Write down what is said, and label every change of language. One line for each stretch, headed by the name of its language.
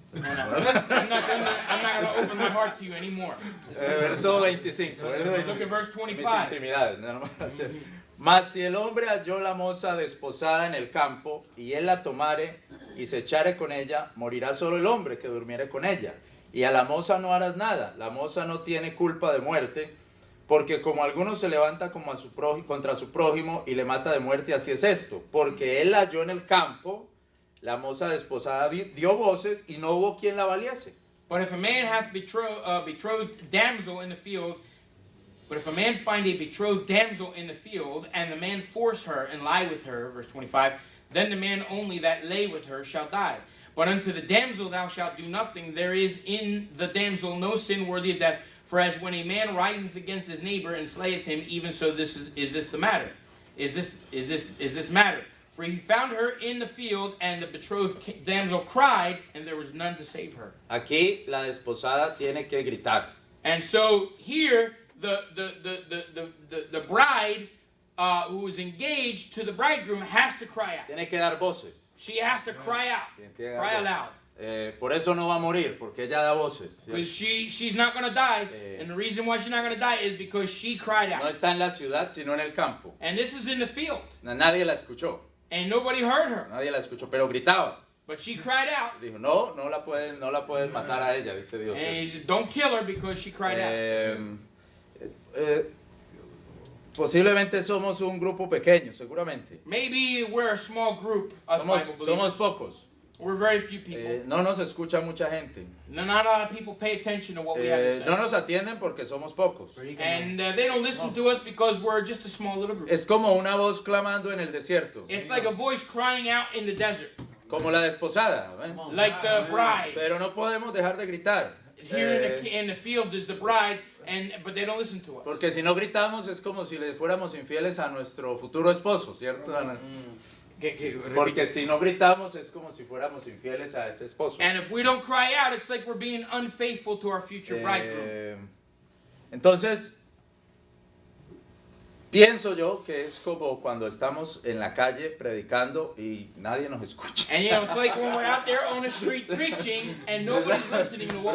English: I'm not gonna open my heart to you anymore.
Spanish: Verso 25.
English: Look at verse
Spanish: Mis
English: 25.
Spanish: intimidades. nada más. Mas si el hombre halló la moza desposada en el campo y él la tomare y se echare con ella, morirá solo el hombre que durmiere con ella. Y a la moza no harás nada. La moza no tiene culpa de muerte, porque como alguno se levanta como a contra su prójimo y le mata de muerte, así es esto. Porque él la halló en el campo, la moza desposada dio voces y no hubo quien la valiese.
English: But if a man hath betrothed damsel in the field, but if a man find a betrothed damsel in the field, and the man force her and lie with her, verse 25, then the man only that lay with her shall die. But unto the damsel thou shalt do nothing. There is in the damsel no sin worthy of death. For as when a man riseth against his neighbor and slayeth him, even so is this the matter? Is this matter? For he found her in the field, and the betrothed damsel cried, and there was none to save her.
Spanish: Aquí la desposada tiene que gritar.
English: And so here, the bride who is engaged to the bridegroom has to cry out.
Spanish: Tiene que dar voces.
English: She has to cry out,
Spanish: Tiene que dar
English: cry
Spanish: voces.
English: aloud.
Spanish: Por eso no va a morir, porque ella da voces. ¿cierto?
English: Because she's not going to die. And the reason why she's not going to die is because she cried
Spanish: No
English: out.
Spanish: está en la ciudad, sino en el campo.
English: And this is in the field.
Spanish: Nadie la escuchó,
English: And nobody heard her.
Spanish: nadie la escuchó, pero gritaba.
English: But she cried out.
Spanish: Dijo, no la pueden matar a ella, dice Dios.
English: And he said, don't kill her because she cried out.
Spanish: Posiblemente somos un grupo pequeño, seguramente.
English: Maybe we're a small group, us Bible believers.
Spanish: Somos pocos.
English: We're very few people.
Spanish: No nos escucha mucha gente.
English: Not a lot of people pay attention to what we have to say.
Spanish: No nos atienden porque somos pocos.
English: And they don't listen to us because we're just a small little group.
Spanish: Es como una voz clamando en el desierto,
English: It's like a voice crying out in the desert,
Spanish: como la desposada. ¿ven?
English: like the bride.
Spanish: Pero no podemos dejar de gritar.
English: Here in the field is the bride, but they don't listen to us.
Spanish: Porque si no gritamos es como si le fuéramos infieles a nuestro futuro esposo, ¿cierto? Porque si no gritamos es como si fuéramos infieles a ese esposo.
English: And if we don't cry out, it's like we're being unfaithful to our future bridegroom.
Spanish: Entonces, pienso yo que es como cuando estamos en la calle predicando y nadie nos escucha.
English: And it's like when we're out there on the street preaching and nobody's listening to what